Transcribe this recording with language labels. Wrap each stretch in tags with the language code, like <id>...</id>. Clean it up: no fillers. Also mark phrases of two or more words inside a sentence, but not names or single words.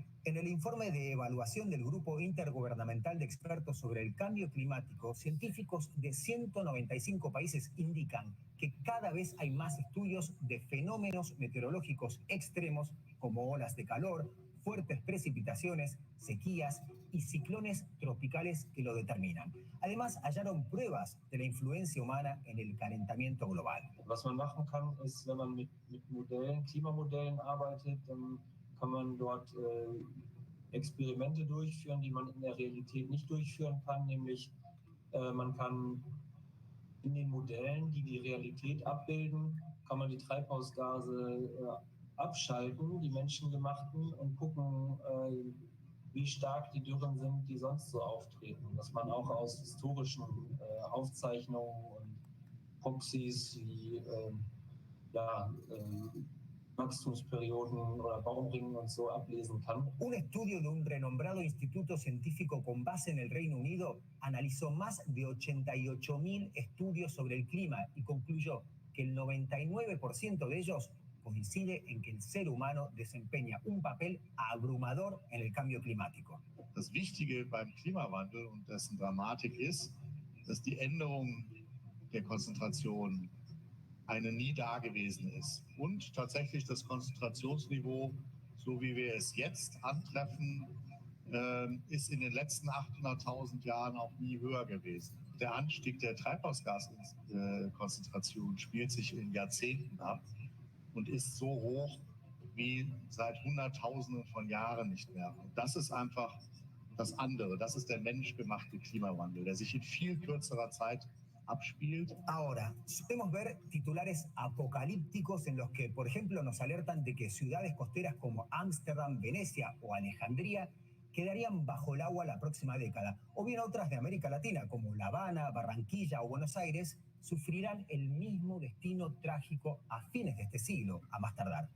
<es>En el informe de evaluación del Grupo Intergubernamental de Expertos sobre el Cambio Climático, científicos de 195 países indican que cada vez hay más estudios de fenómenos meteorológicos extremos como olas de calor, fuertes precipitaciones, sequías y ciclones tropicales que lo determinan. Además, hallaron pruebas de la influencia humana en el calentamiento global.</es> <de>Was man machen kann, ist, wenn man mit Modellen, Klimamodellen arbeitet, dann kann man dort Experimente durchführen, die man in der Realität nicht durchführen kann, nämlich man kann in den Modellen, die die Realität abbilden, kann man die Treibhausgase abschalten, die menschengemachten, und gucken, wie stark die Dürren sind, die sonst so auftreten. Dass man auch aus historischen Aufzeichnungen und Proxys wie Wachstumsperioden oder Baumringen und so ablesen kann.</de> <es>Un estudio de un renombrado instituto científico con base en el Reino Unido analizó más de 88.000 estudios sobre el clima y concluyó que el 99% de ellos coincide en que el ser humano desempeña un papel abrumador en el cambio climático.</es> <de>Das Wichtige beim Klimawandel und dessen Dramatik ist, dass die Änderung der Konzentration eine nie dagewesen ist. Und tatsächlich das Konzentrationsniveau, so wie wir es jetzt antreffen, ist in den letzten 800.000 Jahren auch nie höher gewesen. Der Anstieg der Treibhausgaskonzentration spielt sich in Jahrzehnten ab und ist so hoch wie seit Hunderttausenden von Jahren nicht mehr. Und das ist einfach das andere. Das ist der menschgemachte Klimawandel, der sich in viel kürzerer Zeit abspielt.</de> <es>Ahora, solemos ver titulares apocalípticos en los que, por ejemplo, nos alertan de que ciudades costeras como Ámsterdam, Venecia o Alejandría quedarían bajo el agua la próxima década, o bien otras de América Latina, como La Habana, Barranquilla o Buenos Aires, sufrirán el mismo destino trágico a fines de este siglo, a más tardar.</es>